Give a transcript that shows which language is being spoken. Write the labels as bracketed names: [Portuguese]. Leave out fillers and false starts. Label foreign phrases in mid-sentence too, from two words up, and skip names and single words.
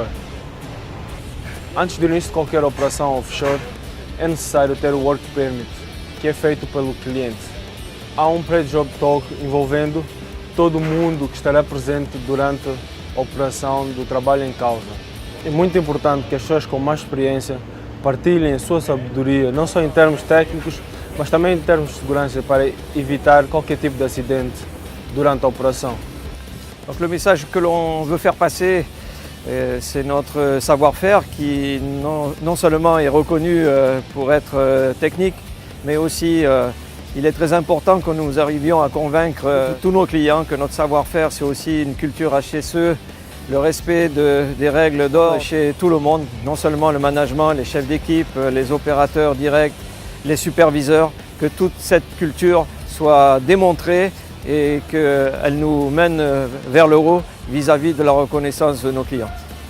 [Portuguese] Antes do início de qualquer operação offshore, é necessário ter o [English] Work Permit, [Portuguese] que é feito pelo cliente. Há um [English] pre-job talk [Portuguese] envolvendo todo mundo que estará presente durante a operação do trabalho em causa. É muito importante que as pessoas com mais experiência partilhem a sua sabedoria, não só em termos técnicos, mas também em termos de segurança, para evitar qualquer tipo de acidente durante a operação. [French] Donc le message que l'on veut faire passer, c'est notre savoir-faire qui non seulement est reconnu pour être technique, mais aussi il est très important que nous arrivions à convaincre tous nos clients que notre savoir-faire, c'est aussi une culture HSE, le respect des règles d'or chez tout le monde, non seulement le management, les chefs d'équipe, les opérateurs directs, les superviseurs, que toute cette culture soit démontrée et qu'elle nous mène vers l'euro vis-à-vis de la reconnaissance de nos clients.